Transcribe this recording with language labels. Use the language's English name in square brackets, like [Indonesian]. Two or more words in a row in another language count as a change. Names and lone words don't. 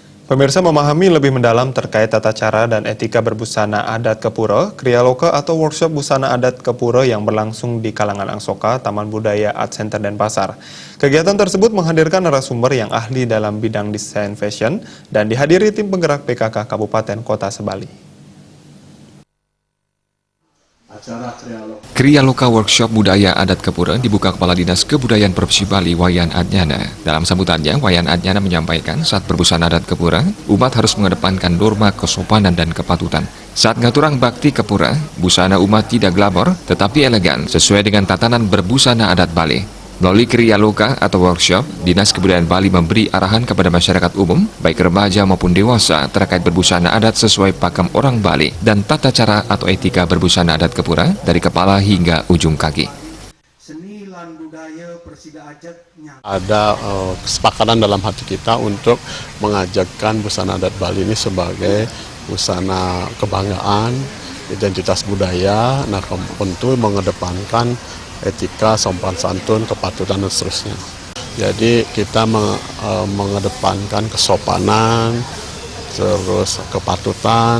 [Indonesian] Pemirsa, memahami lebih mendalam terkait tata cara dan etika berbusana adat Kepura, Kriya Loka atau workshop busana adat Kepura yang berlangsung di kalangan Angsoka, Taman Budaya Art Center Denpasar. Kegiatan tersebut menghadirkan narasumber yang ahli dalam bidang desain fashion dan dihadiri tim penggerak PKK Kabupaten Kota Sebali. Kriya Loka Workshop Budaya Adat Kepura dibuka Kepala Dinas Kebudayaan Provinsi Bali Wayan Adnyana. Dalam sambutannya, Wayan Adnyana menyampaikan saat berbusana adat Kepura, umat harus mengedepankan norma kesopanan dan kepatutan. Saat ngaturang bakti Kepura, busana umat tidak glamor tetapi elegan sesuai dengan tatanan berbusana adat Bali. Melalui Kriya Loka atau workshop, Dinas Kebudayaan Bali memberi arahan kepada masyarakat umum, baik remaja maupun dewasa, terkait berbusana adat sesuai pakem orang Bali dan tata cara atau etika berbusana adat Kepura dari kepala hingga ujung kaki. Ada kesepakatan dalam hati kita untuk mengajakkan busana adat Bali ini sebagai busana kebanggaan, identitas budaya, nah tentu mengedepankan etika, sopan santun, kepatutan, dan seterusnya. Jadi kita mengedepankan kesopanan, terus kepatutan.